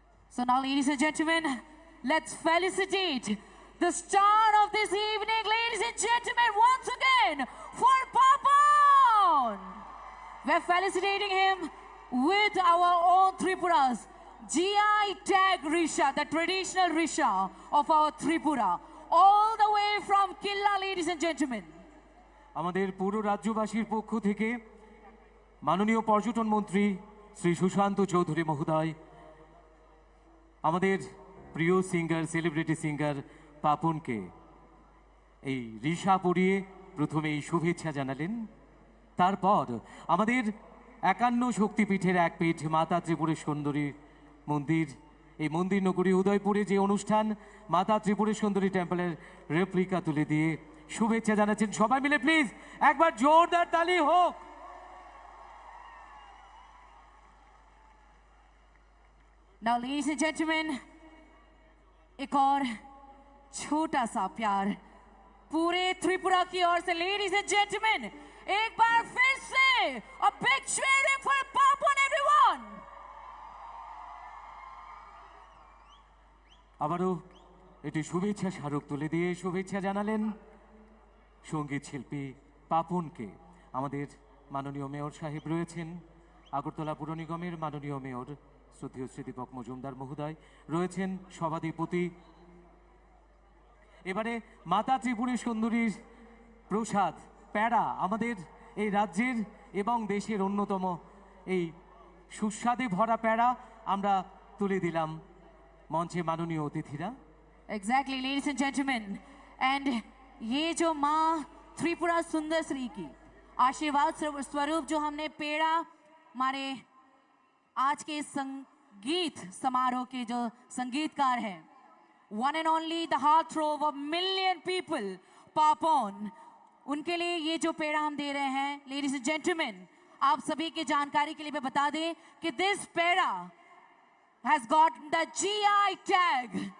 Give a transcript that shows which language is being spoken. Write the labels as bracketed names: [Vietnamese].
[English] So now, ladies and gentlemen, let's felicitate the star of this evening, ladies and gentlemen, once again, for Papon. We're felicitating him with our own Tripuras, GI Tag Risha, the traditional Risha of our Tripura, all the way from Killa, ladies and gentlemen. [Bangla] আমাদের পুরো রাজ্যবাসীর পক্ষ থেকে মাননীয় পর্যটন মন্ত্রী শ্রী সুশান্ত চৌধুরী মহোদয় আমাদের প্রিয় সিঙ্গার সেলিব্রিটি সিঙ্গার পাপনকে এই রিশা পরিয়ে প্রথমে এই শুভেচ্ছা জানালেন তারপর আমাদের 51 শক্তিপীঠের এক পীঠ মাতা ত্রিপুরের সুন্দরী মন্দির এই মন্দির নগরী উদয়পুরে যে অনুষ্ঠান মাতা ত্রিপুরের সুন্দরী টেম্পলের রেপ্লিকা তুলে দিয়ে শুভেচ্ছা জানাচ্ছেন সবাই মিলে প্লিজ একবার জোরদার তালি হোক। [English] Now, ladies and gentlemen, [Hindi] एक और छोटा सा प्यार पूरे त्रिपुरा की ओर से, [English] ladies and gentlemen, [Hindi] एक बार फिर से [English] a big cheering for Papon, everyone. [Bangla] আবারও এটি শুভেচ্ছা স্মারক তুলে দিয়ে শুভেচ্ছা জানালেন সঙ্গীত শিল্পী পাপনকে। আমাদের মাননীয় মেয়র সাহেব রয়েছেন, আগরতলা পুর নিগমের মাননীয় মেয়র শ্রদ্ধেয় শ্রী দীপক মজুমদার মহোদয় রয়েছেন, সভাধিপতি। এবারে মাতা ত্রিপুরের সুন্দরীর প্রসাদ প্যাড়া আমাদের এই রাজ্যের এবং দেশের অন্যতম এই সুস্বাদে ভরা প্যাড়া আমরা তুলে দিলাম মঞ্চে মাননীয় অতিথিরা। [English] Exactly, ladies and gentlemen, and [Hindi] ये जो माँ त्रिपुरा सुंदर श्री की आशीर्वाद स्वरूप जो हमने पेड़ा हमारे आज के संगीत समारोह के जो संगीतकार हैं, [English] one and only the heartthrob of million people, [Hindi] Papon, उनके लिए ये जो पेड़ा हम दे रहे हैं, लेडीज एंड जेंटलमैन, आप सभी के जानकारी के लिए मैं बता दें कि this peda [English] has got the GI tag.